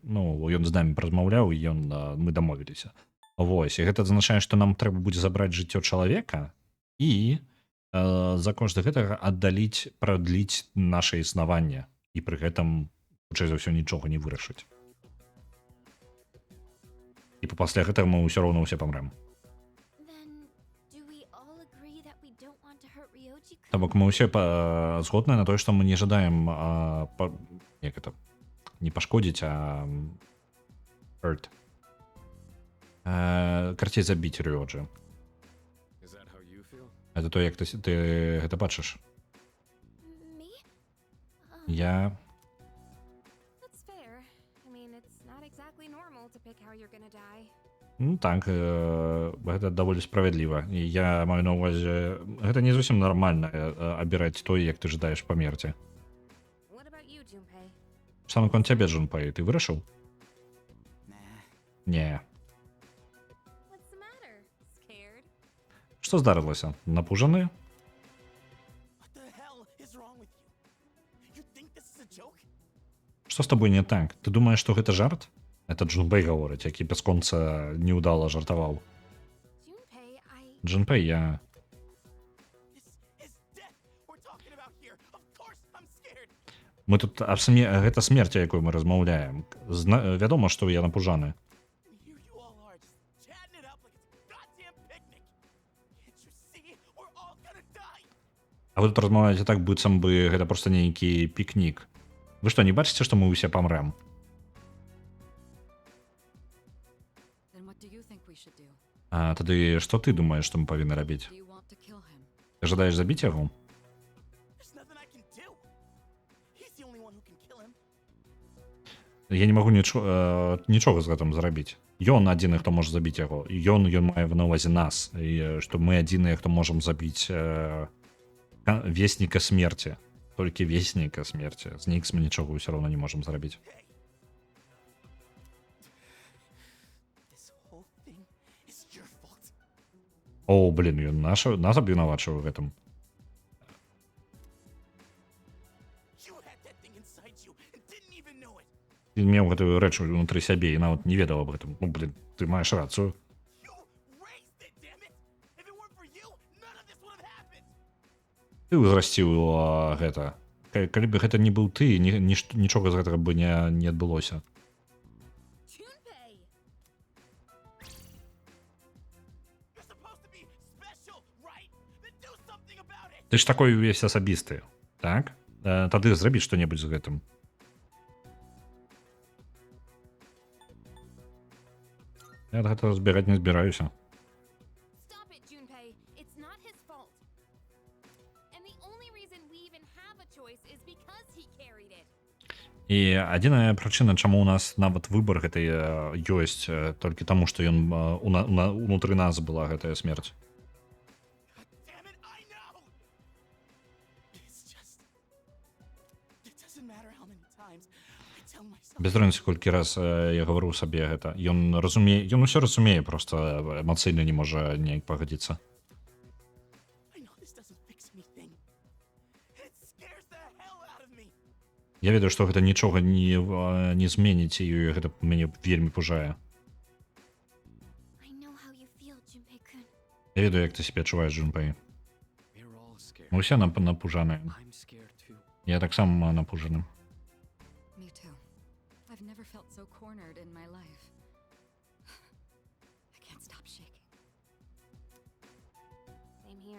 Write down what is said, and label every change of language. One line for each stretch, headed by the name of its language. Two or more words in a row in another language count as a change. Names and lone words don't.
Belarusian: Ну, ён з намі размаўляў, і мы дамовіліся. Вось, і гэта азначае, што нам трэба будзе забраць жыццё чалавека і за кошт гэтага прадліць наша існаванне. І пры гэтым, хутчэй за ўсё, нічога не вырашыць. І пасля гэтага мы ўсё роўна ўсе памрэм.
English: Then, do we all agree that we don't want to hurt Ryoji?
Belarusian: То бок мы ўсе згодныя на тое, што мы не жадаем не пашкодзіць, а hurt. Карцей забіць Рёджы.
English: Is that how you feel?
Belarusian: Это то, як ты гэта бачыш.
English: Me?
Belarusian: Я
English: That's fair. I mean, it's not exactly normal to pick how you're gonna die.
Belarusian: ну так, гэта даволі справядліва. І я маю на ўвазе, гэта не зусім нармальна абіраць тое, як ты жадаеш памерці.
English: What about you, Junpei?
Belarusian: Што наконт цябе, Джунпэй, ты вырашыў?
English: Nah.
Belarusian: Не.
English: What's the matter? Scared?
Belarusian: Што здарылася? Напужаны?
English: What the hell is wrong with you? You think this is a joke?
Belarusian: Што з табой не так? Ты думаеш, што гэта жарт? Это Джунпэй гаворыць, які бясконца неўдала жартаваў.
English: Junpei,
Belarusian: Джунпэй, я...
English: Is death we're talking about here. Of course I'm scared.
Belarusian: Мы тут гэта смерць, якой мы размаўляем. Вядома, што я напужаны.
English: And here you all are, just chatting it up like it's a goddamn picnic. Can't you see? We're all gonna die.
Belarusian: А вы тут размаўляеце так, быццам бы гэта проста нейкі пікнік. Вы што, не бачыце, што мы ўсе памрэм?
English: Then what do you think we should do?
Belarusian: Тады што ты думаеш, што мы павінны рабіць?
English: Do you want to kill him?
Belarusian: Ты жадаеш забіць яго?
English: There's nothing I can do. He's the only one who can kill him.
Belarusian: Я не магу нічога з гэтым зрабіць. Ён адзіны, хто можа забіць яго. Ён мае на ўвазе нас. І што мы адзіныя, хто можам забіць весніка смерці. Толькі весніка смерці. З Нікс мы нічога ўсё роўна не можам зрабіць.
English: This whole thing is your fault.
Belarusian: О, блін, ён нас абвінавачвае ў гэтым.
English: You had that thing inside you and didn't even know it.
Belarusian: Ты меў гэтую рэч унутры сябе і нават не ведаў аб гэтым. Ну, блін, ты маеш рацыю.
English: You raised it, damn it. If it weren't for you, none of this would have happened.
Belarusian: Ты ўзрасціў гэта. калі бы гэта не быў ты, нічога з гэтага бы не адбылося.
English: Junpei! You're supposed to be special, right? Then do something about it.
Belarusian: Ты ж такой увесь асабісты, так? Тады зрабі што-небудзь з гэтым. Я ад гэтага збіраць не збіраюся.
English: Stop it, Junpei. It's not his fault. And the only reason we even have a choice is because he carried it.
Belarusian: І адзіная прычына, чаму ў нас нават выбар гэтай ёсць, толькі таму, што ён унутры нас была гэтая смерць.
English: Damn it, I know. It's just. It doesn't matter how many times I tell myself.
Belarusian: Без розніцы, колькі раз я гаварыў сабе гэта. Ён усё разумее, проста эмацыйна не можа неяк пагадзіцца.
English: I know this doesn't fix anything. It scares the hell out of me.
Belarusian: Я ведаю, што гэта нічога не зменіць, і гэта мяне вельмі пужае.
English: I know how you feel, Junpei-kun.
Belarusian: Я ведаю, як ты сябе адчуваеш, Джунпэй.
English: We're all scared.
Belarusian: Мы ўсе напужаныя.
English: I'm scared too.
Belarusian: Я таксама напужаны.
English: Me too. I've never felt so cornered in my life. I can't stop shaking. Same here.